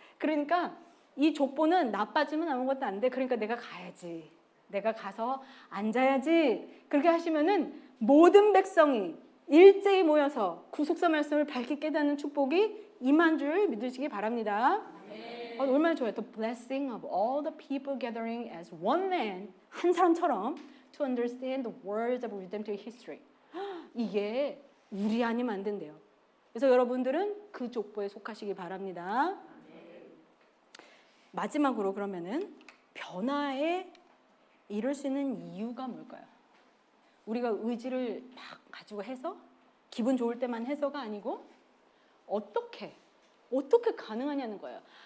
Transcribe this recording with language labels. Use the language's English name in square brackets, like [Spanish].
[Korean] 그러니까 이 족보는 나 빠지면 아무것도 안 돼. 그러니까 내가 가야지. 내가 가서 앉아야지. 그렇게 하시면은 모든 백성이 일제히 모여서 구속사 말씀을 밝게 깨닫는 축복이 임한 줄 믿으시기 바랍니다. 얼마나 좋아요. [English] The blessing of all the people gathering as one man, [Korean] 한 사람처럼 [English] to understand the words of redemptive history. [Korean] 이게 우리 아니면 안 된대요. 그래서 여러분들은 그 족보에 속하시기 바랍니다. 마지막으로 그러면은 변화에 이룰 수 있는 이유가 뭘까요? 우리가 의지를 막 가지고 해서 기분 좋을 때만 해서가 아니고 어떻게 가능하냐는 거예요.